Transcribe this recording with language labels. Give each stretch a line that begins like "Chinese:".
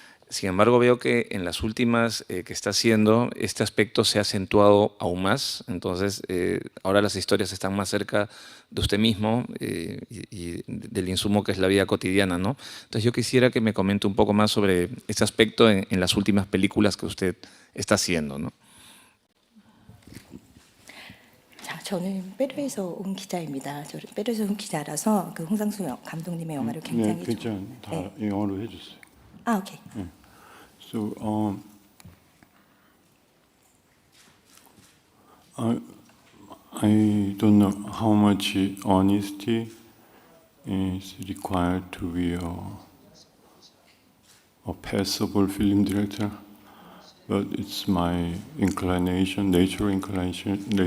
Spanish: Sin embargo, veo que en las últimas que está haciendo, este aspecto se ha acentuado aún más. Entonces, ahora las historias están más cerca de usted mismo y del insumo que es la vida cotidiana, ¿no? Entonces, yo quisiera que me comente un poco más sobre este aspecto en las últimas películas que usted está haciendo, ¿no?
Korean: 저는 페루에서 온 기자입니다. 페루에서 온 기자라서 홍상수 감독님의 영화를 굉장히 괜찮아. 다 영어로 해줬어요. 오케이.
English: So I don't know how much honesty is required to be a passable film director, but it's my inclination, natural inclination.